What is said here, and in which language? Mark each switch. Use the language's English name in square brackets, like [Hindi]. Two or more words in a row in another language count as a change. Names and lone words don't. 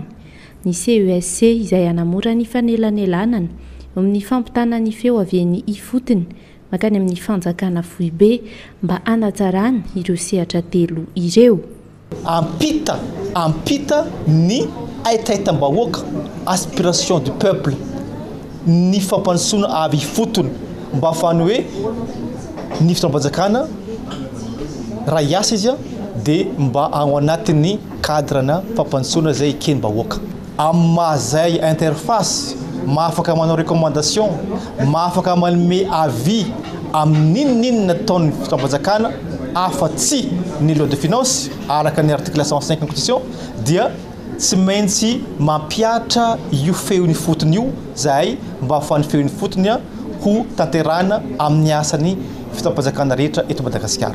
[Malagasy] Ny CESC izay hanamora ny fanelanelanana amin'ny fampitana ny feo avy ifotony makany amin'ny fanjakana foibe mba hanatsarana ireo sehatra telo ireo. Ampita ny aitaitam-bahoaka [French] aspiration du peuple [Malagasy] ny fampansoana avy ifotony mba ahafahany hoe ny fitondram-panjakana raha hiasa izy dia mba ao anatin'ny cadrana fampansoana izay ekeny-bahoaka. Amin'ny mahazay interface mahafaka manao recommandation mahafaka manome avis amin'inon'inona nataon'ny fitondram-panjakana afa-tsy ny [French] loi de finance [Malagasy] araka ny article 105 constitution dia tsy maintsy mampiatra io feony fotony io zay mba ahafahan'ny feony fotony ho tanterana amin'ny asany fitondram-panjakana rehetra eto Madagasikara.